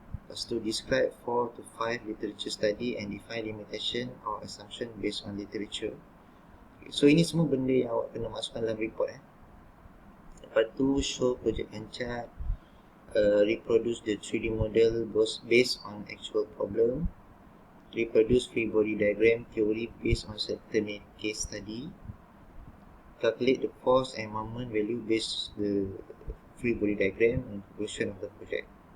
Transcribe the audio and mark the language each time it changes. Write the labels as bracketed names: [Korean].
[English] Lepas tu describe 4 to 5 literature study and define limitation or assumption based on literature. [Malay] Okay, so ini semua benda yang awak kena masukkan dalam report. [English] Lepas tu show project Gantt chart, reproduce the 3D model based on actual problem, reproduce free body diagram theory based on certain case study, calculate the force and moment value based the free body diagram and conclusion of the project.